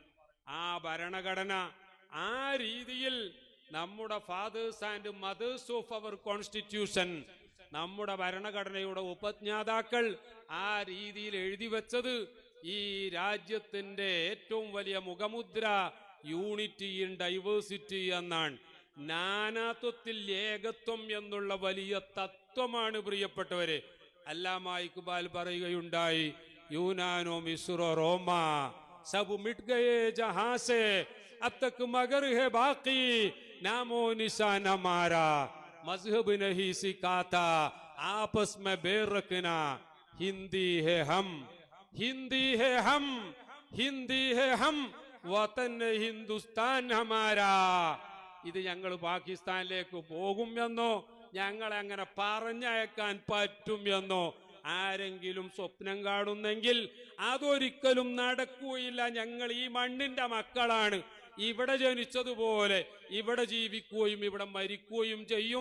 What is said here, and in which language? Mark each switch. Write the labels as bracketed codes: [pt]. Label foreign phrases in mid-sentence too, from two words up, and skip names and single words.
[ml] ആ ഭരണഘടന ആ രീതിയിൽ നമ്മുടെ [en] fathers and mothers of our constitution, [ml] നമ്മുടെ ഭരണഘടനയുടെ ഉപജ്ഞാതാക്കൾ ആ രീതിയിൽ എഴുതി വെച്ചത് ഈ രാജ്യത്തിന്റെ ഏറ്റവും വലിയ മുഖമുദ്ര [en] unity in diversity [ml] എന്നാണ്. നാനാത്വത്തിൽ ഏകത്വം എന്നുള്ള വലിയ തത്വമാണ് പ്രിയപ്പെട്ടവരെ. അല്ലാമാ ഇക്ബാൽ പറയുകയുണ്ടായി, [ur] یونانو مصرو روما سب مٹ گئے جہاں سے اب تک مگر ہے باقی نام و نشاں ہمارا مذہب نہیں سکھاتا آپس میں بیر رکھنا ہندی ہے ہم ہندی ہے ہم ہندی ہے ہم وطن ہندوستاں ہمارا. [ml] ഇത് ഞങ്ങൾ പാകിസ്ഥാനിലേക്ക് പോകും എന്നോ ഞങ്ങളെ അങ്ങനെ പറഞ്ഞയക്കാൻ പറ്റും എന്നോ ആരെങ്കിലും സ്വപ്നം കാണുന്നെങ്കിൽ അതൊരിക്കലും നടക്കുകയില്ല. ഞങ്ങൾ ഈ മണ്ണിന്റെ മക്കളാണ്. ഇവിടെ ജനിച്ചതുപോലെ ഇവിടെ ജീവിക്കുകയും ഇവിടെ മരിക്കുകയും ചെയ്യും.